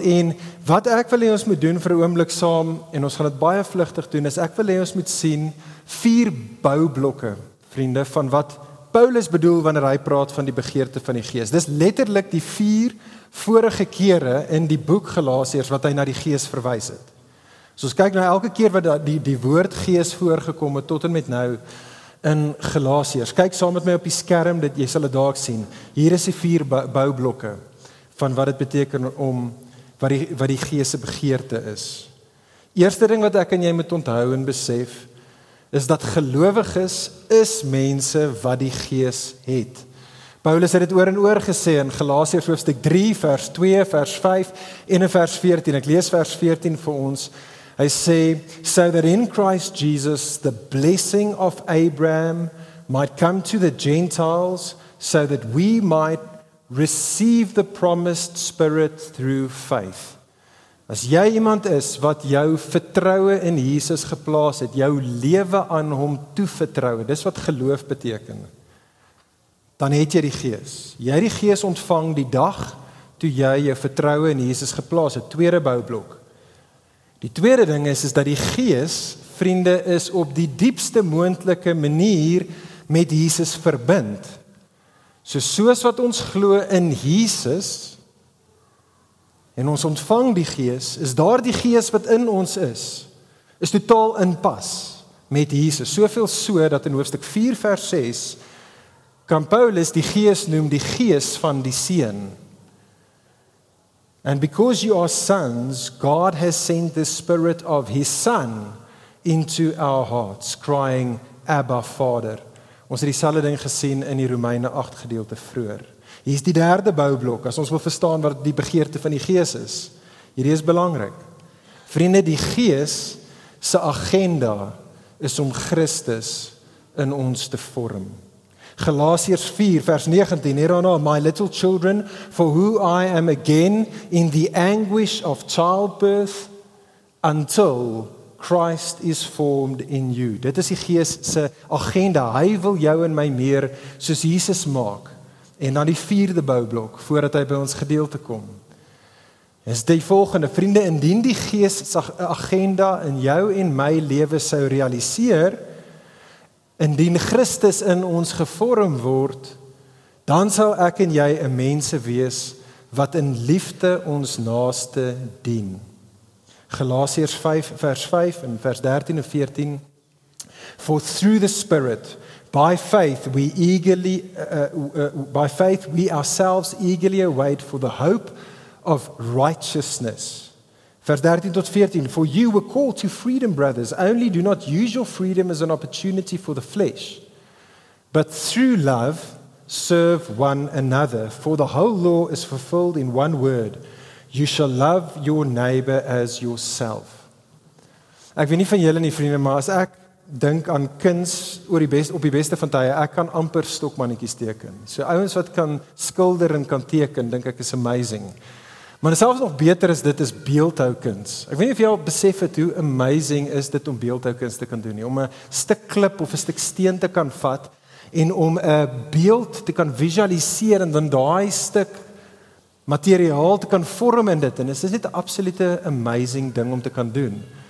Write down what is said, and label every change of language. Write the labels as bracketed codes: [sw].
[af] En wat ek wil hê ons moet doen vir 'n oomblik saam, en ons gaan dit baie vlugtig doen, is ek wil hê ons moet sien 4 boublokke, vriende, van wat Paulus bedoel wanneer hy praat van die begeerte van die Gees. Dis letterlik die 4 vorige kere in die boek Galasiërs wat hy na die Gees verwys het. So ons kyk nou elke keer wat die woord Gees voorgekom het tot en met nou in Galasiërs. Kyk saam met my op die skerm, jy sal dit daar sien. Hier is die 4 boublokke van wat dit beteken om wat die Gees se begeerte is. Eerste ding wat ek en jy moet onthou en besef, is dat gelowiges is mense wat die Gees het. Paulus het dit oor en oor gesê in Galasiërs hoofstuk 3, vers 2, vers 5 en in vers 14. Ek lees vers 14 vir ons. Hy sê, [en] so that in Christ Jesus the blessing of Abraham might come to the Gentiles, so that we might receive the promised Spirit through faith. [af] As jy iemand is wat jou vertroue in Jesus geplaas het, jou lewe aan hom toevertrou, dis wat geloof beteken, dan het jy die Gees. Jy het die Gees ontvang die dag toe jy jou vertroue in Jesus geplaas het, tweede boublok. Die tweede ding is dat die Gees, vriende, is op die diepste moontlike manier met Jesus verbind. Soos wat ons glo in Jesus, en ons ontvang die Gees, is daar die Gees wat in ons is totaal in pas met Jesus. Soveel so, dat in hoofstuk 4 vers 6, kan Paulus die Gees noem die Gees van die Seun. [en] And because you are sons, God has sent the Spirit of His Son into our hearts, crying, Abba, Father. [af] Ons het dieselfde ding gesien in die Romeine 8 gedeelte vroeër. Hier is die derde boublok, as ons wil verstaan wat die begeerte van die Gees is. Hierdie is belangrik. Vriende, die Gees se agenda is om Christus in ons te vorm. Galasiërs 4 vers 19, hierna, [en] my little children, for who I am again in the anguish of childbirth until Christ is formed in you. [af] Dit is die Gees se agenda. Hy wil jou en my meer soos Jesus maak. En dan die 4de boublok, voordat hy by ons gedeelte kom, is die volgende, vriende, indien die Gees se agenda in jou en my lewe sou realiseer, indien Christus in ons gevorm word, dan sal ek en jy 'n mense wees wat in liefde ons naaste dien. Galasiërs 5 vers 5 en vers 13 en 14. [en] For through the Spirit, by faith we ourselves eagerly await for the hope of righteousness. [af] Vers 13 tot 14, [en] for you were called to freedom, brothers, only do not use your freedom as an opportunity for the flesh, but through love serve one another, for the whole law is fulfilled in one word, you shall love your neighbor as yourself. [af] Ek weet nie van julle nie, vriende, maar as ek dink aan kuns op die beste van tye, ek kan amper stokmannetjies teken. So ouens wat kan skilder en kan teken, dink ek is amazing. Maar selfs nog beter is dit is beeldhoukuns. Ek weet nie of jy al besef het hoe amazing is dit om beeldhoukuns te kan doen nie, om 'n stuk klip of 'n stuk steen te kan vat en om 'n beeld te kan visualiseer en dan daai stuk materiaal te kan vorm in dit. En dit is net 'n absolute amazing ding om te kan doen.